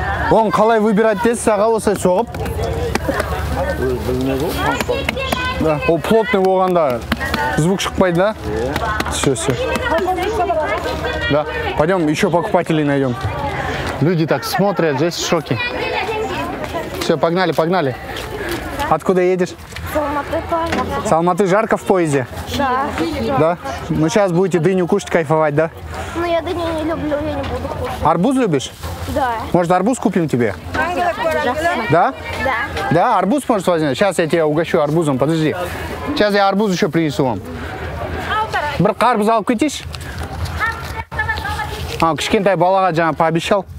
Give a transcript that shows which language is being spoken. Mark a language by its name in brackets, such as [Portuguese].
[Kazakh] Он қалай [Russian] выбирать [Kazakh] дейсіз, аға, осылай соғып? Да, ол [Russian] плотный [Kazakh] болғанда звук шықпайды, да? [Russian] Все, все. Да, пойдем еще покупателей найдем. Люди так смотрят, здесь в шоке. Все, погнали, погнали. Откуда едешь? С Алматы жарко в поезде? Да. Да? Ну сейчас будете дыню кушать, кайфовать, да? Ну я дыню не люблю, я не буду кушать. Арбуз любишь? Да. Может, арбуз купим тебе? Да? Да. Да, арбуз может возьмем? Сейчас я тебя угощу арбузом, подожди. Сейчас я арбуз еще принесу вам. [Kazakh] Бір қарбыз алып кетейші? Кішкентай балаға жаңа [Russian] пообещал.